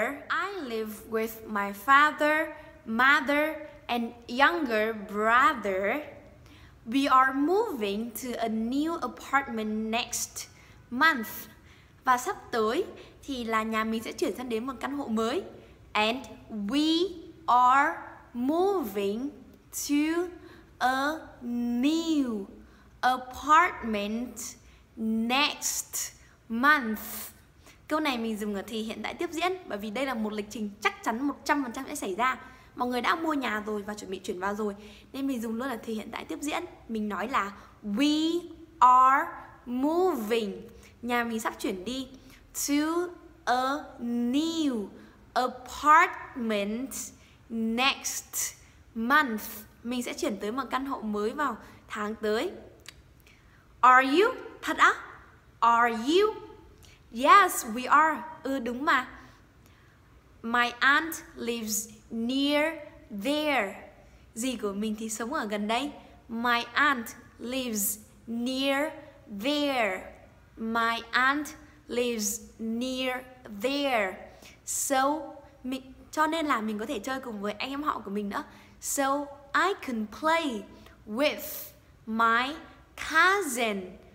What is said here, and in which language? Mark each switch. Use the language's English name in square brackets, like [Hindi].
[English] I live with my father, mother and younger brother. We are moving to a new apartment next month. [Vietnamese] Và sắp tới thì là nhà mình sẽ chuyển sang đến một căn hộ mới. [English] And we are moving to a new apartment next month. [Vietnamese] Câu này mình dùng ở thì hiện tại tiếp diễn bởi vì đây là một lịch trình chắc chắn 100% sẽ xảy ra. Mọi người đã mua nhà rồi và chuẩn bị chuyển vào rồi, nên mình dùng luôn là thì hiện tại tiếp diễn. Mình nói là [English] we are moving. [Vietnamese] Nhà mình sắp chuyển đi [English] to a new apartment next month. [Vietnamese] Mình sẽ chuyển tới một căn hộ mới vào tháng tới. [English] Are you? [Vietnamese] Thật á? [English] Are you? Yes, we are. [Vietnamese] Đúng mà. [English] My aunt lives near there. [Vietnamese] Dì của mình thì sống ở gần đây. [English] My aunt lives near there. My aunt lives near there. [Vietnamese] So, cho nên là mình có thể chơi cùng với anh em họ của mình nữa. [English] So, I can play with my cousin.